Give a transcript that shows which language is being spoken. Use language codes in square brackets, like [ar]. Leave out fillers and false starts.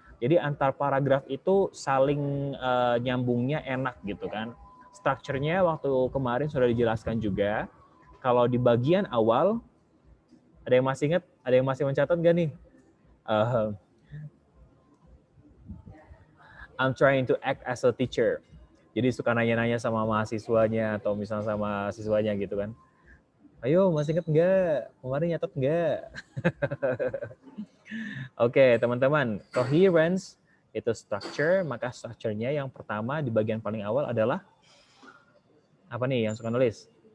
[id] Jadi antar paragraf itu saling nyambungnya enak gitu kan. Structure-nya waktu kemarin sudah dijelaskan juga. Kalau di bagian awal, ada yang masih ingat? Ada yang masih mencatat nggak nih? [en] I'm trying to act as a teacher. [id] Jadi suka nanya-nanya sama mahasiswanya atau misalnya sama siswanya gitu kan. Ayo, masih ingat nggak? Kemarin nyatet nggak? Oke, teman-teman. Coherence itu structure, maka structure-nya yang pertama di bagian paling awal adalah apa nih yang suka nulis?